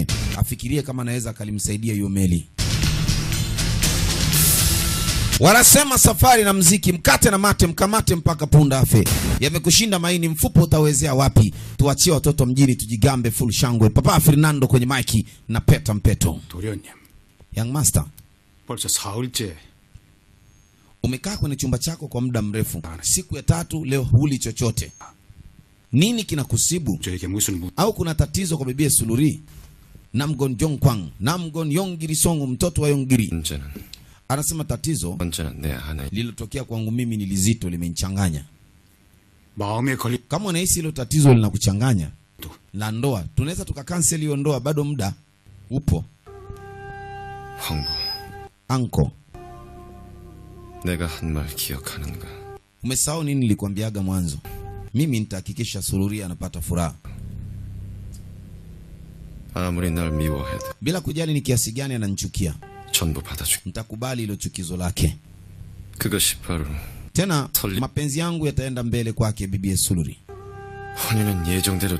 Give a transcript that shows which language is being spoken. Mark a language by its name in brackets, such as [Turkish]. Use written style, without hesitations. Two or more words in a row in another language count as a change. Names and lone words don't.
[Swahili] Afikirie kama anaweza akalimsaidia hiyo meli. Wanasema safari na mziki, mkate na mate, mkamate mpaka punda afe. Yamekushinda maini, mfupo utawezea wapi? Tuachie watoto mjini tujigambe full shangwe. Papa Fernando kwenye maiki na Peta Mpeto. [Korean] 도련님. [English] Young Master, [Korean] 벌써 사흘째. [Swahili] umekaa kwenye chumba chako kwa muda mrefu. Siku ya 3 leo huli chochote. Nini kinakusibu? [Korean] 저에게 무슨 [Swahili] Au kuna tatizo kwa bibie Suluri? Namgon Jongkwang, Namgon Yongiri Songu, mtoto wa Yongiri. [Korean] 문제는 [Swahili] Anasema tatizo [Korean] 언제나 내 안에 [Swahili] lililotokea kwangu mimi ni lizito, limenichanganya. [Korean] 마음에 걸리. [Swahili] Kama unahisi hilo tatizo linakuchanganya la ndoa, tunaweza tukakanseli hiyo ndoa, bado muda upo. [Korean] 황보, [Swahili] Anko, [Korean] 내가 한 말 기억하는가? [Swahili] umesahau nini nilikwambiaga mwanzo? Mimi nitahakikisha Suluri anapata furaha. [Korean] 아무리 날 미워해도 [Swahili] Bila kujali ni kiasi gani ananichukia, [Korean] 전부 받아줄게. [Swahili] nitakubali hilo chukizo lake. [Korean] 그것이 바로 [Swahili] Tena mapenzi yangu yataenda mbele kwake bibi Suluri. [Korean] 혼인은 예정대로